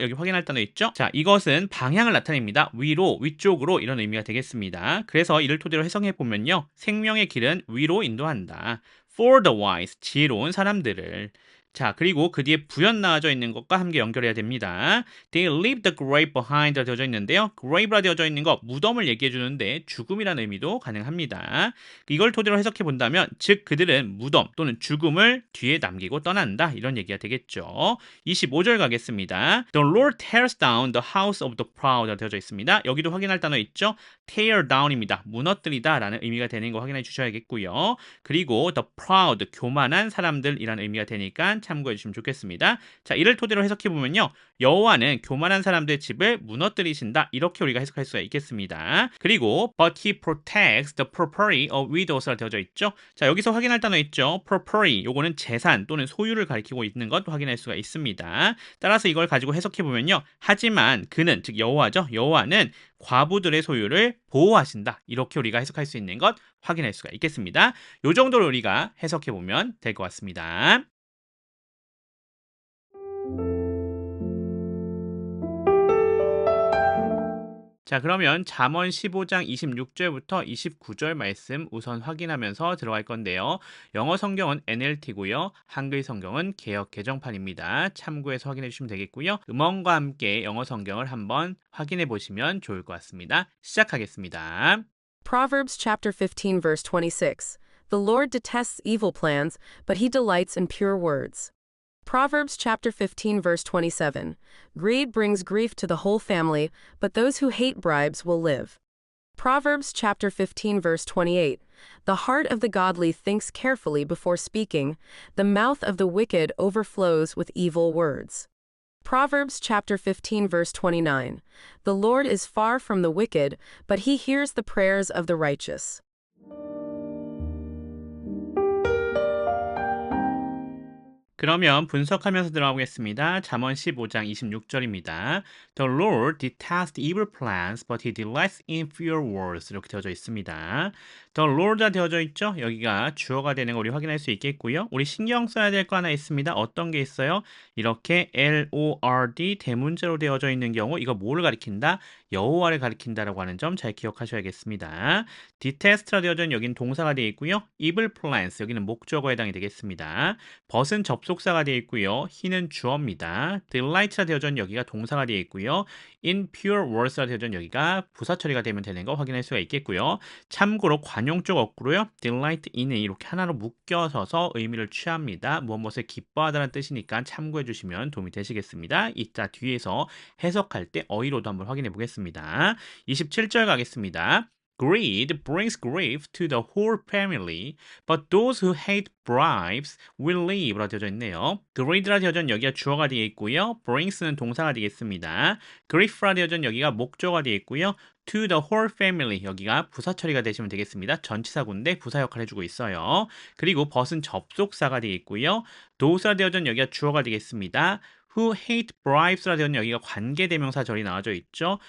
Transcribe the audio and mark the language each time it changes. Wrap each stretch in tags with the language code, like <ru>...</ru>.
<ko>여기 확인할 단어 있죠? 자, 이것은 방향을 나타냅니다. 위로, 위쪽으로 이런 의미가 되겠습니다. 그래서 이를 토대로 해석해 보면요. 생명의 길은 위로 인도한다.</ko> <en>For the wise,</en> <ko>지혜로운 사람들을. 자, 그리고 그 뒤에 부연 나와져 있는 것과 함께 연결해야 됩니다.</ko> <en>They leave the grave behind</en> <ko>되어져 있는데요. grave라 되어져 있는 거 무덤을 얘기해 주는데 죽음이라는 의미도 가능합니다. 이걸 토대로 해석해 본다면 즉 그들은 무덤 또는 죽음을 뒤에 남기고 떠난다. 이런 얘기가 되겠죠. 25절 가겠습니다.</ko> <en>The Lord tears down the house of the proud</en> <ko>되어져 있습니다. 여기도 확인할 단어 있죠. tear down입니다. 무너뜨리다 라는 의미가 되는 거 확인해 주셔야겠고요. 그리고 the proud, 교만한 사람들이라는 의미가 되니까 참고해 주시면 좋겠습니다. 자, 이를 토대로 해석해 보면요. 여호와는 교만한 사람들의 집을 무너뜨리신다. 이렇게 우리가 해석할 수가 있겠습니다. 그리고</ko> <en>but he protects the property of widows</en> <ko>라 되어져 있죠. 자, 여기서 확인할 단어 있죠. property, 요거는 재산 또는 소유를 가리키고 있는 것 확인할 수가 있습니다. 따라서 이걸 가지고 해석해 보면요. 하지만 그는, 즉 여호와죠. 여호와는 과부들의 소유를 보호하신다. 이렇게 우리가 해석할 수 있는 것 확인할 수가 있겠습니다. 요 정도로 우리가 해석해 보면 될 것 같습니다. 자, 그러면 잠언 15장 26절부터 29절 말씀 우선 확인하면서 들어갈 건데요. 영어 성경은 NLT고요. 한글 성경은 개역 개정판입니다. 참고해서 확인해 주시면 되겠고요. 음원과 함께 영어 성경을 한번 확인해 보시면 좋을 것 같습니다. 시작하겠습니다.</ko> <en>Proverbs chapter 15 verse 26. The Lord detests evil plans, but he delights in pure words. Proverbs chapter 15 verse 27. Greed brings grief to the whole family, but those who hate bribes will live. Proverbs chapter 15 verse 28. The heart of the godly thinks carefully before speaking, the mouth of the wicked overflows with evil words. Proverbs chapter 15 verse 29. The Lord is far from the wicked, but he hears the prayers of the righteous.</en> <ko>그러면 분석하면서 들어가보겠습니다. 잠언 15장 26절입니다.</ko> <en>The Lord detests evil plans, but he delights in pure words.</en> <ko>이렇게 되어져 있습니다. The Lord가 되어져 있죠? 여기가 주어가 되는 거 우리 확인할 수 있겠고요. 우리 신경 써야 될 거 하나 있습니다. 어떤 게 있어요? 이렇게 Lord 대문자로 되어져 있는 경우 이거 뭐를 가리킨다? 여호와를 가리킨다라고 하는 점 잘 기억하셔야겠습니다. detest라 되어져 있는 여기는 동사가 되어 있고요. evil plans 여기는 목적어에 해당이 되겠습니다. 벗은 접속사가 되어 있고요. he는 주어입니다. delight라 되어져 있는 여기가 동사가 되어 있고요.</ko> <en>in pure words</en> <ko>라 되어져 있는 여기가 부사 처리가 되면 되는 거 확인할 수가 있겠고요. 참고로 관용적 어구로요. delight in에 이렇게 하나로 묶여서서 의미를 취합니다. 무엇을 기뻐하다는 뜻이니까 참고해 주시면 도움이 되시겠습니다. 이따 뒤에서 해석할 때 어휘로도 한번 확인해 보겠습니다. 27절 가겠습니다.</ko> <en>Greed brings grief to the whole family, but those who hate bribes will live</en> <ko>라고 되어져 있네요. greed라 되어져 있는 여기가 주어가 되어 있고요. brings는 동사가 되겠습니다. grief라 되어져 있는 여기가 목적어가 되어 있고요.</ko> <en>to the whole family</en> <ko>여기가 부사 처리가 되시면 되겠습니다. 전치사구인데 부사 역할을 해주고 있어요. 그리고 벗은 접속사가 되어 있고요. does라 되어져 있는 여기가 주어가 되겠습니다.</ko> <en>who hate bribes</en> <ko>라 되어 있는 여기가 관계대명사 절이 나와져 있죠.</ko>